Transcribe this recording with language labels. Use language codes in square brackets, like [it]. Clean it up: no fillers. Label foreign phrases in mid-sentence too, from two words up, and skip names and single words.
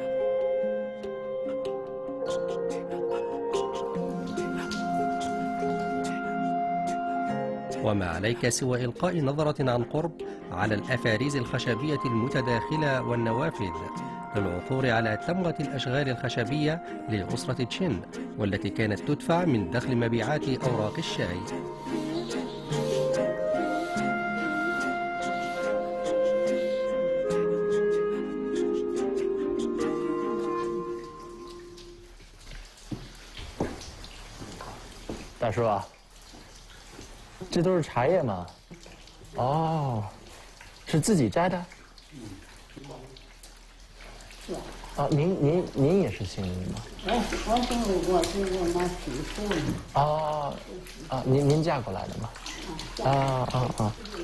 [ar] وما عليك سوى إلقاء نظرة عن قرب على الأفاريز الخشبية المتداخلة والنوافذ للعثور على تمغة الأشغال الخشبية لأسرة تشين، والتي كانت تدفع من دخل مبيعات أوراق الشاي. [zh] 大叔啊，这都是茶叶吗？哦，是自己摘的？是。啊，您也是姓林吗？哎，我姓卢，我是我妈媳妇。哦，啊，您嫁过来的吗？啊。